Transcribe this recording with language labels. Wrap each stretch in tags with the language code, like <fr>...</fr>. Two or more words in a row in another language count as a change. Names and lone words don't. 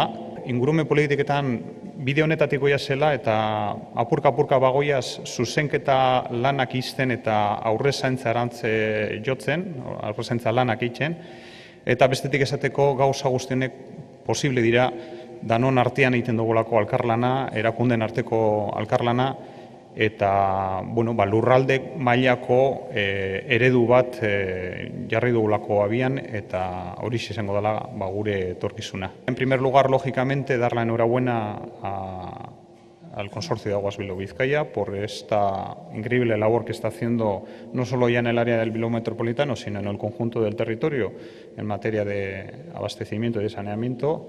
<eu>Ingurumen politiketan bide honetatik goia zela eta apurka bagoiaz zuzenketa lanak izten eta aurrezaintza erantze jotzen, aurrezaintza lanak eitzen, eta bestetik esateko gauza guztienek posible dira danon artean egiten dugulako alkarlana, erakunden arteko alkarlana, eta lurralde mailako eredu bat jarri dugulako abian eta hori izango dela gure etorkizuna.</eu> <es>En primer lugar, lógicamente, dar la enhorabuena al Consorcio de Aguas Bilbao-Vizcaya por esta increíble labor que está haciendo no solo ya en el área del Bilbao metropolitano, sino en el conjunto del territorio en materia de abastecimiento y de saneamiento.</es>